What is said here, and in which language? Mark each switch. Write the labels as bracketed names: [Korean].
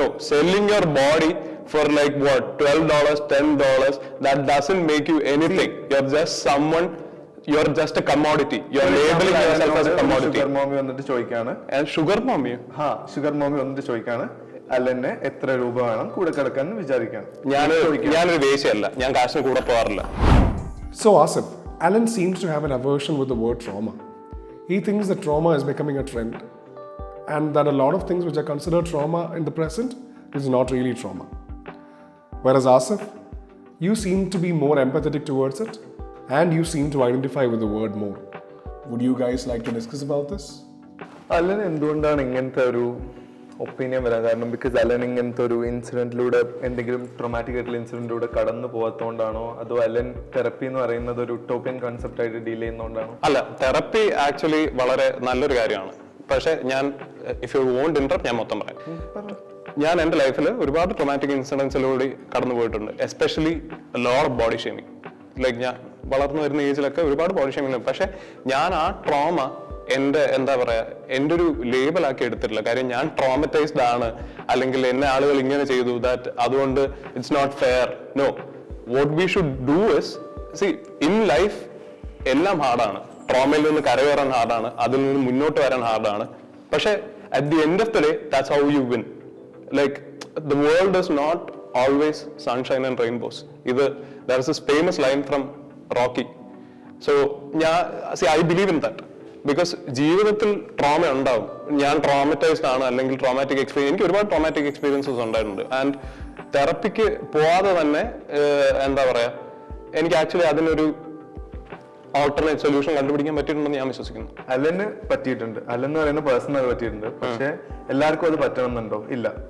[English] Selling your body for like what, $12, $10, that doesn't make you anything. You're just someone, you're just a commodity. You're labeling yourself as a commodity. [Malayalam] Sugar mommy വന്നിട്ട് ചോദിക്കാണ്. [English] Sugar mommy? [Malayalam] Sugar mommy വന്നിട്ട് ചോദിക്കാണ് അലന് എത്ര രൂപ വേണം കൂടെ കിടക്കാൻ വിചാരിക്കാണ്. ഞാനൊരു വേശ്യയല്ല, ഞാൻ കാശിന് കൂടെ പോകാറില്ല. [English] So Asif, Alan seems to have an aversion with the word trauma. He thinks that trauma is becoming a trend and that a lot of things which are considered trauma in the present is not really trauma. Whereas Asif, you seem to be more empathetic towards it and you seem to identify with the word more. Would you guys like to discuss about this? [Malayalam] Allen എന്തുകൊണ്ടാണ് ഇങ്ങനത്തെ ഒരു opinion വരാൻ കാരണം? Because Allen ഇങ്ങനത്തെ ഒരു ഇൻസിഡന്റിലൂടെ, എന്തെങ്കിലും traumatic ആയിട്ടുള്ള ഇൻസിഡന്റിലൂടെ കടന്നു പോകാത്തതുകൊണ്ടാണോ, അതോ അലൻ തെറപ്പി എന്ന് പറയുന്നത് ഒരു ഉട്ടോപ്യൻ കൺസെപ്റ്റ് ആയിട്ട് ഡീൽ ചെയ്യുന്നതുകൊണ്ടാണോ? അല്ല, തെറപ്പി ആക്ച്വലി വളരെ നല്ലൊരു കാര്യമാണ്. പക്ഷെ ഞാൻ, ഇഫ് യു വോണ്ട് ഇന്ററപ്റ്റ്, ഞാൻ മൊത്തം പറയാം. ഞാൻ എൻ്റെ ലൈഫിൽ ഒരുപാട് ട്രോമാറ്റിക് ഇൻസിഡൻസിലൂടെ കടന്നു പോയിട്ടുണ്ട്, especially lot of body shaming. Like ഞാൻ വളർന്നു വരുന്ന ഏജിലൊക്കെ ഒരുപാട് ബോഡി ഷേമിങ്. പക്ഷെ ഞാൻ ആ ട്രോമ എൻ്റെ എൻ്റെ ഒരു ലേബലാക്കി എടുത്തിട്ടില്ല. കാര്യം ഞാൻ ട്രോമറ്റൈസ്ഡ് ആണ്, അല്ലെങ്കിൽ എന്നെ ആളുകൾ ഇങ്ങനെ ചെയ്തു, ദാറ്റ് അതുകൊണ്ട് it's not fair. [English] No, what we should do is, see in life എല്ലാം ഹാർഡാണ്. [Malayalam] ട്രോമയിൽ നിന്ന് കരകയറാൻ ഹാർഡാണ്, അതിൽ നിന്ന് മുന്നോട്ട് വരാൻ ഹാർഡാണ്. പക്ഷെ at the end of the day, that's how you win. [English] Like the world is not always sunshine and rainbows. There is this famous line from Rocky. So I believe in that, [Malayalam] because ജീവിതത്തിൽ trauma ഉണ്ടാവും. ഞാൻ traumatised ആണ് അല്ലെങ്കിൽ traumatic experience, എനിക്ക് ഒരുപാട് traumatic experiences ഉണ്ടായിട്ടുണ്ട്. And തെറപ്പിക്ക് പോവാതെ തന്നെ എന്താ പറയാ, എനിക്ക് ആക്ച്വലി അതിനൊരു ഓൾട്ടർനേറ്റ് സൊല്യൂഷൻ കണ്ടുപിടിക്കാൻ പറ്റിയിട്ടുണ്ടെന്ന് ഞാൻ വിശ്വസിക്കുന്നു. അലന് പറ്റിയിട്ടുണ്ട്, അലെന്ന് പറയുന്ന പേഴ്സൺ അത് പറ്റിയിട്ടുണ്ട്. പക്ഷെ എല്ലാവർക്കും അത് പറ്റണമെന്നുണ്ടോ? ഇല്ല.